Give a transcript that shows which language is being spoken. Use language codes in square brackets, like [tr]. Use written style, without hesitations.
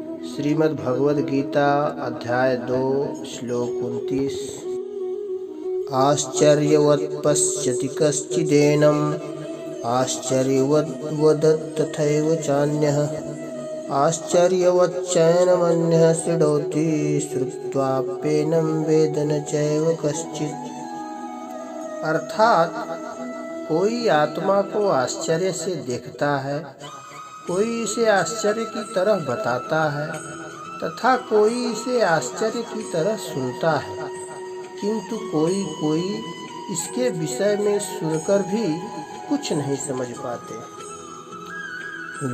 [hi] श्रीमद् भगवद गीता अध्याय 2 श्लोक 29। [sa] आश्चर्यवत् पश्यति कश्चिदेनम् आश्चर्यवद् वदत् तथैव चान्यः आश्चर्यवच्चैनमन्यः शृणोति श्रुत्वाप्येनं वेद न चैव कश्चित्। [hi] अर्थात कोई आत्मा को आश्चर्य से देखता है, कोई इसे आश्चर्य की तरह बताता है तथा कोई इसे आश्चर्य की तरह सुनता है, किंतु कोई इसके विषय में सुनकर भी कुछ नहीं समझ पाते।